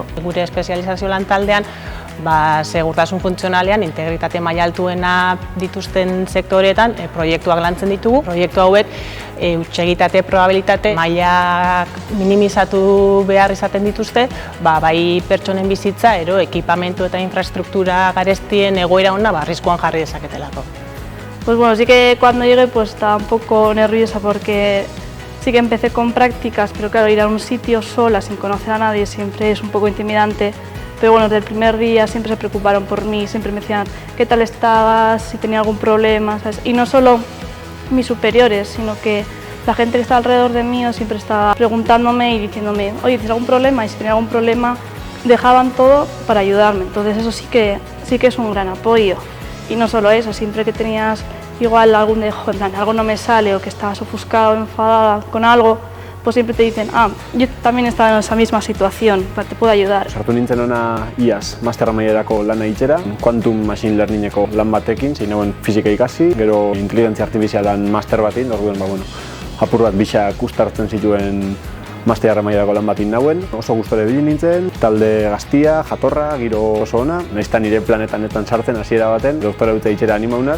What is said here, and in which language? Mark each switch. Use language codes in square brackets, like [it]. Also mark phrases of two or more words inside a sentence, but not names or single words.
[eu] Gure espezializazio lan taldean, segurtasun funtzionalean integritate maila altuena dituzten sektoreetan proiektuak lantzen ditugu. Proiektu hauek hutsegitate probabilitate mailak minimizatu behar izaten dituzte, bai pertsonen bizitza, ekipamentu eta infrastruktura garestien egoera ona arriskuan jarri dezaketelako. [es] Pues bueno, sí que cuando llegué pues estaba un poco nerviosa porque sí que empecé con prácticas, pero claro, ir a un sitio sola sin conocer a nadie siempre es un poco intimidante. Pero bueno, desde el primer día siempre se preocuparon por mí, siempre me decían qué tal estabas, si tenía algún problema, ¿sabes? Y no solo mis superiores, sino que la gente que estaba alrededor de mí siempre estaba preguntándome y diciéndome, oye, ¿tienes algún problema? Y si tenía algún problema, dejaban todo para ayudarme. Entonces eso sí que es un gran apoyo. Y no solo eso, siempre que tenías igual algún dejo, en plan, algo no me sale o que estabas ofuscado o enfadada con algo, pues siempre te dicen, yo también estaba en esa misma situación, te puedo ayudar. [eu] Sartu nintzen ona iaz master amaierako lana egitera, [en] quantum machine learningeko [eu] lan batekin, zein nagoen fisika ikasi, gero inteligentzia artifizialan master batin, orduan apur bat bisak uztartzen zituen master amaierako lan batin nauen. Oso gustore ibili nintzen, talde gaztia, jatorra, giro oso ona, naizta nire planetan sartzen hasiera baten, doktorautza egitera animaunaz.